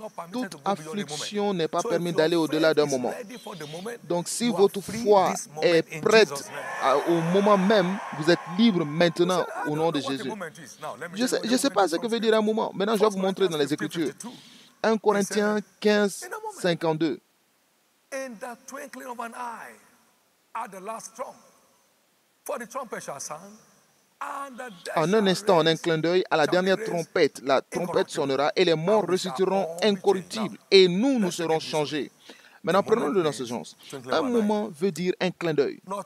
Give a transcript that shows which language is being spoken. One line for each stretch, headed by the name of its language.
French: Toute affliction n'est pas permise d'aller au-delà d'un moment. Donc si votre foi est prête au moment même, vous êtes libre maintenant au nom de Jésus. Je ne sais pas ce que veut dire un moment. Maintenant, je vais vous montrer dans les Écritures. 1 Corinthiens 15:52.
English: In the twinkling of an eye, at the last trump, for the trumpet shall sound.
French: En un instant, en un clin d'œil, à la dernière trompette, la trompette sonnera et les morts ressusciteront incorruptibles et nous serons changés. Maintenant, prenons-le dans ce sens. Un moment veut dire un clin d'œil.